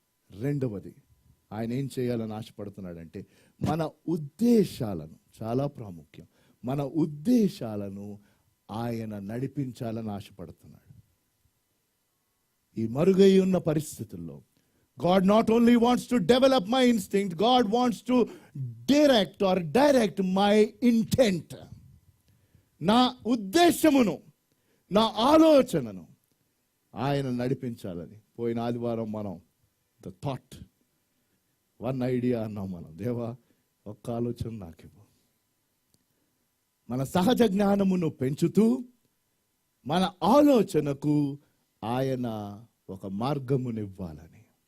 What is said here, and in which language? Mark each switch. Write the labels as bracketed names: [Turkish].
[Telugu] రెండవది, ఆయన ఏం చేయాలని ఆశపడుతున్నాడంటే మన ఉద్దేశాలను, చాలా ప్రాముఖ్యం, మన ఉద్దేశాలను ఆయన నడిపించాలని ఆశపడుతున్నాడు. ఈ మరుగై ఉన్న పరిస్థితుల్లో [English] God not only wants to develop my instinct, God wants to direct my intent. [Telugu] నా ఉద్దేశమును, నా ఆలోచనను ఆయన నడిపించాలని. పోయిన ఆదివారం మనం ద థాట్, వన్ ఐడియా అన్నాం మనం. దేవా ఒక్క ఆలోచన నాకివ్వు. మన సహజ జ్ఞానమును పెంచుతూ మన ఆలోచనకు ఆయన ఒక మార్గమునివ్వాలని.